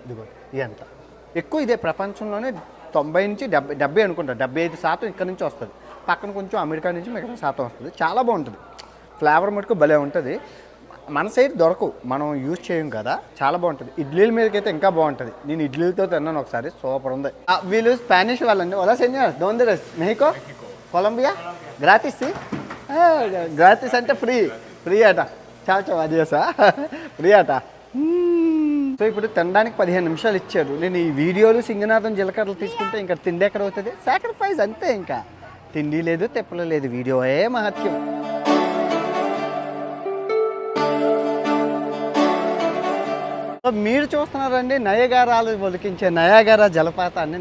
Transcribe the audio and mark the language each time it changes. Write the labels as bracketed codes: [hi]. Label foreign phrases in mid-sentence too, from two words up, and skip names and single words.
[te] ఇదిగో ఇదంతా ఎక్కువ ఇదే ప్రపంచంలోనే 90 నుంచి 70 అనుకుంటా, 75% ఇక్కడ నుంచి వస్తుంది. పక్కన కొంచెం అమెరికా నుంచి మిగతా శాతం వస్తుంది. చాలా బాగుంటుంది. ఫ్లేవర్ మటుకు భలే ఉంటుంది. మన సైడ్ దొరకవు, మనం యూజ్ చేయం కదా. చాలా బాగుంటుంది. ఇడ్లీల మీదకైతే ఇంకా బాగుంటుంది. నేను ఇడ్లీలతో తిన్నాను ఒకసారి, సూపర్ ఉంది. వీళ్ళు స్పానిష్ వాళ్ళండి. [es] Hola señor, ¿dónde eres? [te] México? Colombia? Gratis? Gratis అంటే ఫ్రీ అట. చాలు అదేసా ఫ్రీ అట. సో ఇప్పుడు తినడానికి 15 నిమిషాలు ఇచ్చారు. నేను ఈ వీడియోలు సింగనాథం జీలకర్రలు తీసుకుంటే ఇంకా తిండి ఎక్కడ అవుతుంది? సాక్రిఫైస్ అంతే. ఇంకా తిండి లేదు, తెప్పలు లేదు, వీడియోయే మహత్యం. మీరు చూస్తున్నారండి నయాగరాలు ఒలికించే నయాగరా జలపాతాన్ని.